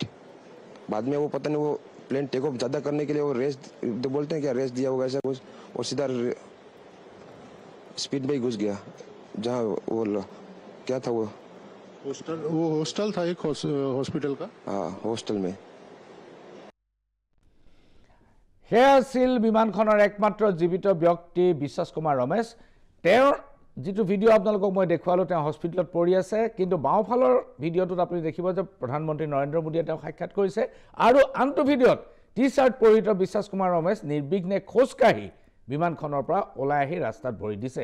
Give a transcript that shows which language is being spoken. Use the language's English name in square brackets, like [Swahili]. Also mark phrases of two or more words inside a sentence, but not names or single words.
[Hindi] बाद में वो पता नहीं वो प्लेन [English] take off [Hindi] ज़्यादा करने के लिए वो रेस तो बोलते हैं क्या, रेस दिया होगा ऐसा कुछ, और सीधा स्पीड में ही घुस गया जहाँ वो क्या था वो हॉस्टल था एक हॉस्पिटल का। हाँ, हॉस्टल में। [Assamese] সেয়া আছিল বিমানখনৰ একমাত্ৰ জীৱিত ব্যক্তি বিশ্বাস কুমাৰ ৰমেশ। তেওঁৰ যিটো ভিডিঅ' আপোনালোকক মই দেখুৱালোঁ, তেওঁ হস্পিটেলত পৰি আছে, কিন্তু বাওঁফালৰ ভিডিঅ'টোত আপুনি দেখিব যে প্ৰধানমন্ত্ৰী নৰেন্দ্ৰ মোদীয়ে তেওঁক সাক্ষাৎ কৰিছে, আৰু আনটো ভিডিঅ'ত টি চাৰ্ট পৰিহিত বিশ্বাস কুমাৰ ৰমেশ নিৰ্বিঘ্নে খোজকাঢ়ি বিমানখনৰ পৰা ওলাই আহি ৰাস্তাত ভৰি দিছে।